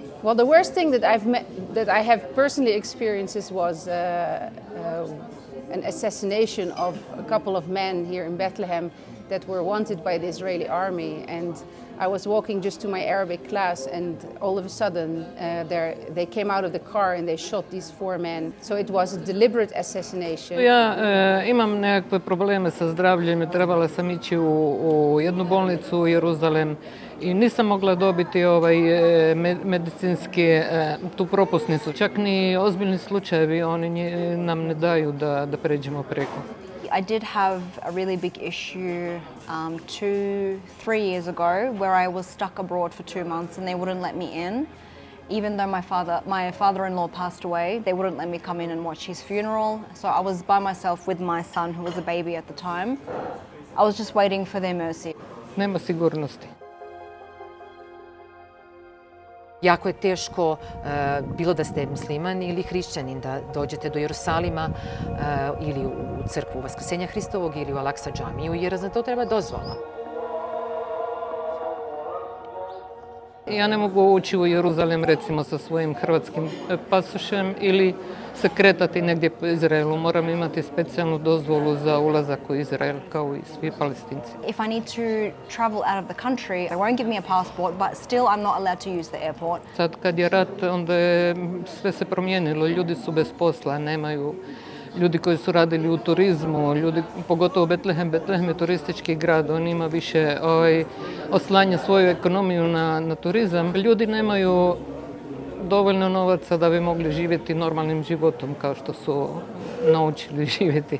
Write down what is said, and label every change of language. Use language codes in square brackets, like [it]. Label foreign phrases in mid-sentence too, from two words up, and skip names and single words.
[en] Well, the worst thing that I have personally experienced was an assassination of a couple of men here in Bethlehem that were wanted by the Israeli army, and I was walking just to my Arabic class, and all of a sudden they came out of the car and they shot these 4 men. So it was a deliberate assassination. [bs] Ja imam nekakve probleme sa zdravljem i trebala sam ići u jednu bolnicu u Jeruzalem i nisam mogla dobiti medicinski tu propusnicu. Čak ni ozbiljni slučajevi, oni nam ne daju da pređemo preko. [en] I did have a really big issue 2-3 years ago where I was stuck abroad for 2 months and they wouldn't let me in. Even though my father-in-law passed away, they wouldn't let me come in and watch his funeral. So I was by myself with my son, who was a baby at the time. I was just waiting for their mercy. [bs] Nema sigurnosti. Jako je teško, bilo da ste musliman ili hrišćanin, da dođete do Jerusalima ili u crkvu Vaskrsenja Hristovog ili u Al-Aksa džamiju, jer za to treba dozvola. Ja ne mogu ući u Jeruzalem recimo sa svojim hrvatskim pasošem ili se kretati negdje po Izraelu. Moram imati specijalnu dozvolu za ulazak u Izrael kao i svi Palestinci. [en] If I need to travel out of the country, they won't give me a passport, but still I'm not allowed to use the airport. [bs] Sad kad je rat, onda je sve se promijenilo. Ljudi su bez posla, nemaju ljudi koji su radili u turizmu, pogotovo Bethlehem je turistički grad, on ima više oslanja svoju ekonomiju na turizam. Ljudi nemaju dovoljno novaca da bi mogli živjeti normalnim životom kao što su naučili živjeti.